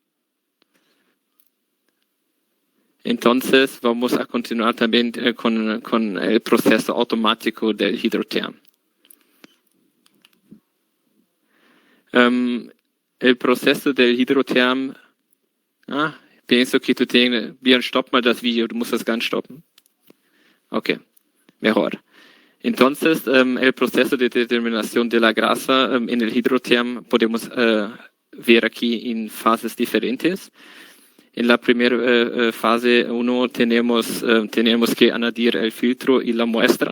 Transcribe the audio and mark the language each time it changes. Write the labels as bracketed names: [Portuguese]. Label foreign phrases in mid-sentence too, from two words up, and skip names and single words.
[Spanish] Entonces, vamos a continuar también con el proceso automático del hidroterm. El proceso del hidroterm, pienso que tú tienes, bien, [German] stopp mal das Video, du musst das ganz stoppen. [Spanish] Okay, mejor. Entonces, el proceso de determinación de la grasa en el hidroterm podemos ver aquí en fases diferentes. En la primera fase 1 tenemos que añadir el filtro y la muestra.